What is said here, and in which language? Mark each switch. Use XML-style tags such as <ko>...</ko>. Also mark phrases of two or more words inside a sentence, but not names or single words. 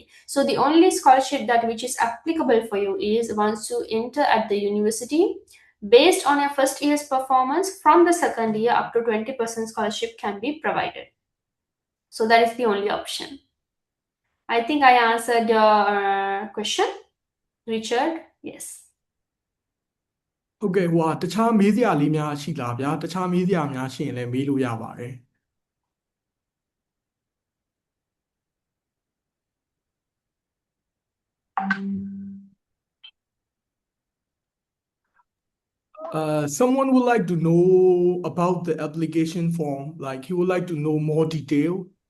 <en>So the only scholarship that which is applicable for you is once you enter at the university, based on your first year's performance, from the second year up to 20% scholarship can be provided. So that is the only option. I think I answered your question, Richard. Yes.</en> <my>ဟုတ်ကဲ့ဟိုတခြားမေးစရာလေးများရှိလားဗျာတခြားမေးစရာများရှိရင်လည်းမေးလို့ရပါတယ်</my> <en>someone would like to know about the application form, like he would like to know more detail.</en>